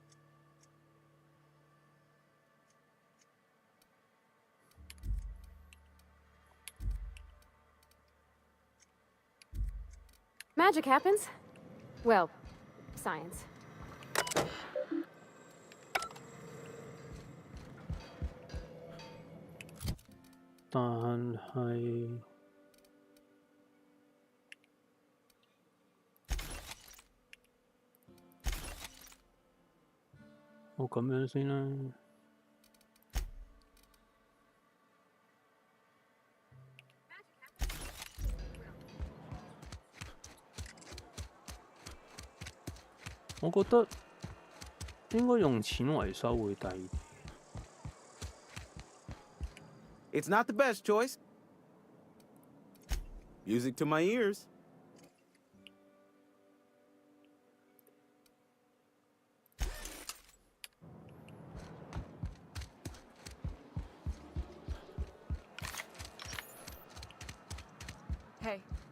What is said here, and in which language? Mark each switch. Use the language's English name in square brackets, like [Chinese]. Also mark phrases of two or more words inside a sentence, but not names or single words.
[English] Magic happens. Well, science. [Cantonese] 但係我咁樣先啦。我覺得應該用錢維修會抵啲。 [English] It's not the best choice. Music to my ears. Hey,